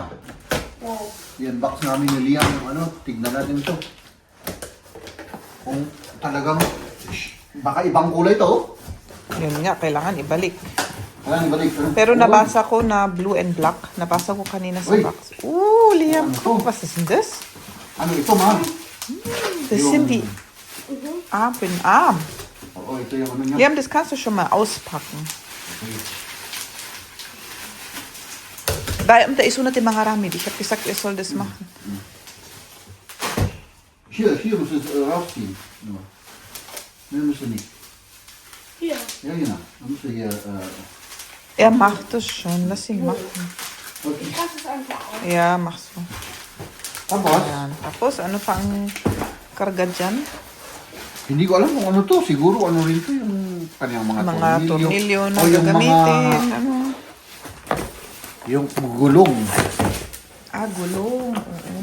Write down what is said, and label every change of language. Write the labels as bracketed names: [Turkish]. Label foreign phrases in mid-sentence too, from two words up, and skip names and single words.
[Filipino] I-unbox namin ni Liam yung ano, tignan natin ito. Kung talagang, baka ibang kulay ito. Yun nga, kailangan ibalik. Kailangan ibalik. Pero nabasa ko na [English] blue and black. [Filipino] Nabasa ko kanina sa Uy. box. Ooh, Liam. Ano to? [German] Was ist denn das? [Filipino] Ano ito, ma'am? [German] Das sind die Arm für den Arm. [Filipino] Oo, ito yung ano niya. Liam, [German] das kannst du schon mal auspacken. Dahil amta isunat yung mga rami, di siya pisak isol des machen. Hier muss es rausziehen. Nur. Mehr musst du nicht. Hier. Ja, genau. Dann musst du hier. Er macht das schon, lass ihn machen. Okay. Ich lasse es einfach auf. Ja, mach so. [Filipino] Tapos, Ayan. Tapos, ano pang karga dyan? hindi ko alam kung ano to. Siguro ano rin to yung kanyang mga Tornilyo na O yung gagamitin. Ano? Yung gulong. Ah, gulong. Oo.